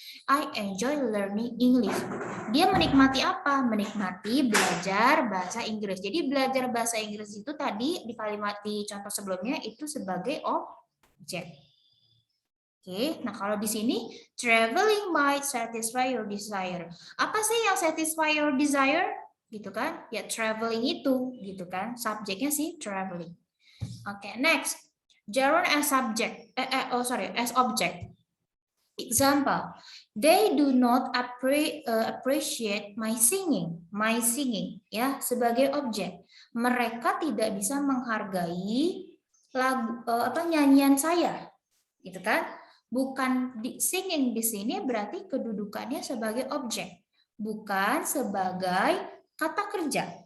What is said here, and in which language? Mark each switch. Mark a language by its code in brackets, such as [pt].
[en] I enjoy learning English. [id] Dia menikmati apa? Menikmati belajar bahasa Inggris. Jadi belajar bahasa Inggris itu tadi di kalimat di contoh sebelumnya itu sebagai objek. Oke, nah kalau di sini [en] traveling might satisfy your desire. [id] Apa sih yang [en] satisfy your desire? [id] Gitu kan? Ya traveling itu, gitu kan? Subjeknya sih traveling. Oke, next. [en] Gerund as subject. As object. Example, they do not appreciate my singing. My singing, [id] ya, sebagai objek. Mereka tidak bisa menghargai lagu nyanyian saya, gitu kan? Bukan singing di sini berarti kedudukannya sebagai objek, bukan sebagai kata kerja.